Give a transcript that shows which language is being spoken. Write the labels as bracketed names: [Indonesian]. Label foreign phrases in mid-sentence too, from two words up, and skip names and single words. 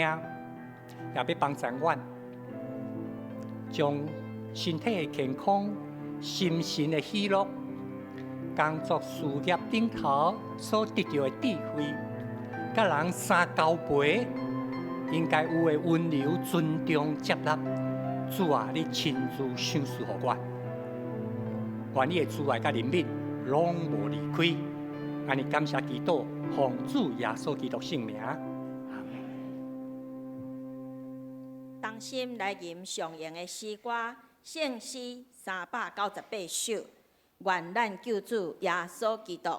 [Min Nan Chinese] 也要帮助阮，将身体的健康、心神的喜乐、工作事业顶头所得到的智慧，甲人相交陪，应该有的温柔、尊重、接纳。主啊，你亲自赏赐予阮，愿你的慈爱甲怜悯拢无离开。安尼感谢祈祷，奉主耶稣基督圣名。当心来吟上言的诗歌，圣诗398首，愿咱救主耶稣基督。